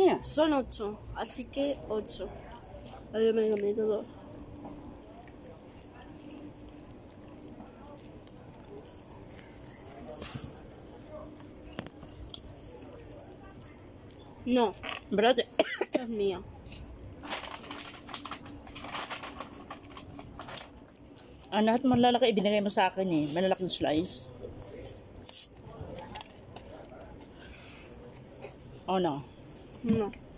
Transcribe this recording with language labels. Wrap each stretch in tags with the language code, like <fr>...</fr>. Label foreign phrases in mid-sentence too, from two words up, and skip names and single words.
<es>Son 8, así que 8. Yo me he comido 2. No, Brate. esta es mía.</es> <tl>Lahat malalaki ibinigay mo sa akin eh. Malalaking slice.</tl> <en>Oh no. No.</en>